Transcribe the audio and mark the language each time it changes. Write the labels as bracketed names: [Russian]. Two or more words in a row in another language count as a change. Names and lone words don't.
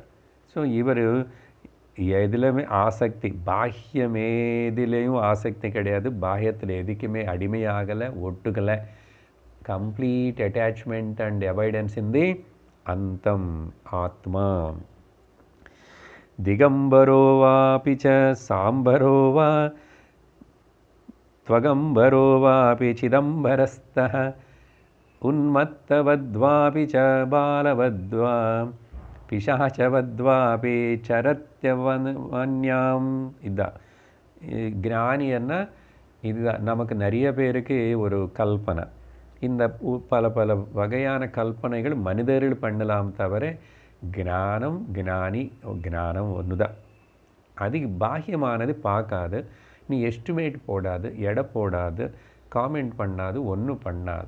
[Tamil] ஸோ இவர் எதுலையுமே ஆசக்தி, பாஹ்யமேதிலையும் ஆசக்தி கிடையாது, பாஹ்யத்தில் எதுக்குமே அடிமையாகலை, ஒட்டுக்கலை, [English] complete attachment and avoidance in the [Tamil] அந்தம் ஆத்மா. [Sanskrit] दिगम्बरो वापि च साम्बरो वा त्वगम्बरो वापि चिदम्बरस्तः उन्मत्तवद्वापि च बालवद्वा पिशाचवद्वापि चरत्यवन्याम्. [Tamil] இதுதான் ஞானின்னா இதுதான். நமக்கு நிறைய பேருக்கு ஒரு கல்பனை, இந்த பல பல வகையான கல்பனைகள் மனிதர்கள் பண்ணலாம் தவிர ஞானம் ஞானம் ஒன்று தான். அது பாஹ்யமானது பார்க்காது, நீ எஸ்டிமேட் போடாது, எடை போடாது, காமெண்ட் பண்ணாது, ஒன்றும் பண்ணாது.